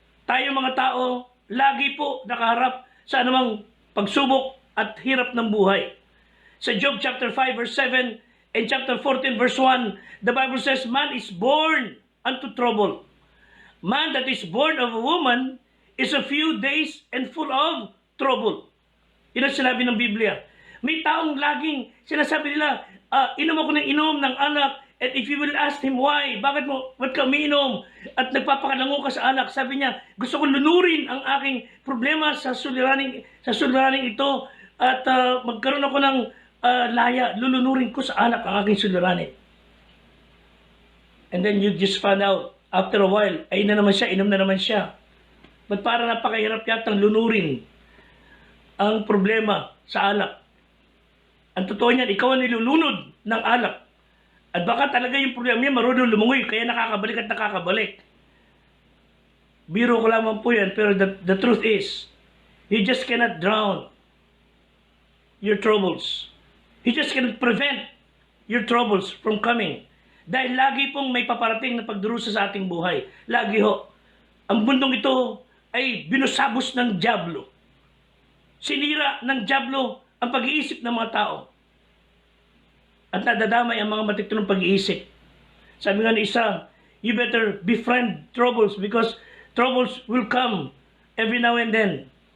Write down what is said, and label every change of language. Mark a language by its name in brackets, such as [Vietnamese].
[Filipino] Tayo mga tao, lagi po nakaharap sa anumang pagsubok at hirap ng buhay. [English] Sa Job chapter 5 verse 7 and chapter 14 verse 1, the Bible says, man is born unto trouble. Man that is born of a woman is a few days and full of trouble. [Filipino] Yun ang sinabi ng Biblia. May taong laging sinasabi nila, inom ako ng inom ng alak, [English] and if you will ask him why, [Filipino] ba't ka umiinom? At nagpapakalango ka sa alak, sabi niya, gusto ko lunurin ang aking problema sa suliraning ito, at magkaroon ako ng laya, lulunurin ko sa alak ang aking suliranin. [English] And then you just find out, after a while, [Filipino] ay na naman siya, inom na naman siya. Ba't para napakahirap yatang lunurin ang problema sa alak? Ang totoo niyan, ikaw ang nilulunod ng alak. At baka talaga yung problema niya marunong lumungoy, kaya nakakabalik at nakakabalik. Biro ko lamang po yan, pero [English] the truth is, you just cannot drown your troubles. You just cannot prevent your troubles from coming. [Filipino] Dahil lagi pong may paparating na pagdurusa sa ating buhay. Lagi ho. Ang mundong ito ay binusabos ng dyablo. Sinira ng dyablo ang pag-iisip ng mga tao. At nadadamay ang mga matitinong pag-iisip. Sabi nga ni isa, [English] you better befriend troubles because troubles will come every now and then.